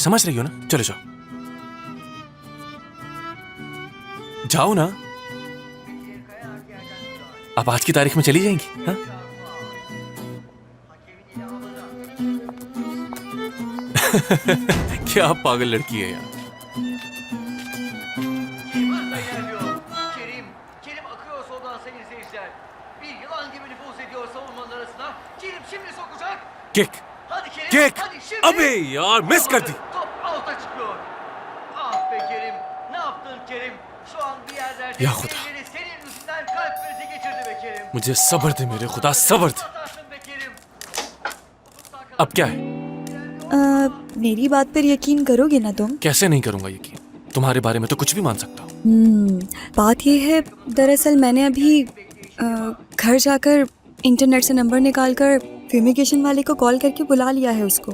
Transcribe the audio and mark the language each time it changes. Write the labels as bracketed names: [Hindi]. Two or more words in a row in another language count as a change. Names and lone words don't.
[Hindi] समझ रही हो ना? चलो जाओ जाओ ना। आप आज की तारीख में चली जाएंगी? हाँ? क्या पागल लड़की है यार। [Turkish] Kerim akıyor soldan sayın izleyiciler. Bir yılan gibi nüfuz ediyor savunmanın arasına. Kerim şimdi sokacak. किक Hadi Kerim. किक। Hadi şimdi. [Hindi] अबे यार मिस कर दी। [Turkish] Top out'a çıkıyor. Ah be Kerim. Ne yaptın Kerim? Şu an bir yerlerde [Hindi] या ख़ुदा. [Turkish] birileri senin yüzünden kalp krizi geçirdi be Kerim. [Hindi] मुझे सब्र दे मेरे खुदा, सब्र दे। [Turkish] Atarsın be Kerim. [Hindi] अब क्या है? मेरी बात पर यकीन करोगे ना तुम? कैसे नहीं करूंगा यकीन? तुम्हारे बारे में तो कुछ भी मान सकता हूँ। बात ये है, दरअसल मैंने अभी घर जाकर इंटरनेट से नंबर निकालकर फ्यूमिगेशन वाले को कॉल करके बुला लिया है उसको।